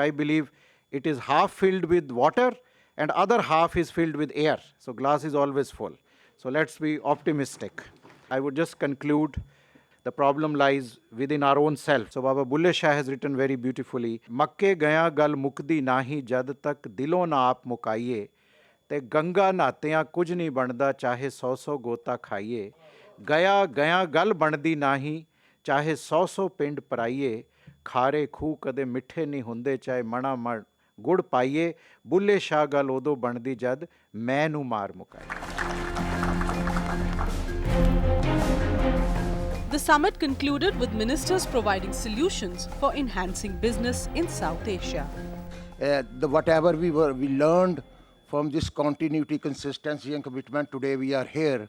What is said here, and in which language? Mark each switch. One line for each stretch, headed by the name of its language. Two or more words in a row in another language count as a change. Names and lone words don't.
English: I believe it is half filled with water and other half is filled with air. So glass is always full. So let's be optimistic. I would just conclude. The problem lies within our own self. So Baba Bulle Shah has written very beautifully,
Punjabi: مکے گیاں گل مکدی ناہیں جد تک دلوں نہ آپ مکائیے، تے گنگا نہاتیاں کجھ ناہیں بندہ چاہے 100 غوطے کھائیے، گیاں گل بندی ناہیں چاہے 100 پنڈ پڑھائیے، کھارے کھوہ کدے مٹھے ناہیں ہندے چاہے منا مار گڑ پائیے، بلھے شاہ گل اودوں بندی جد میں نوں مار مکائیے.
English: The summit concluded with ministers providing solutions for enhancing business in South Asia. Whatever we learned from this continuity, consistency and commitment, today we are here.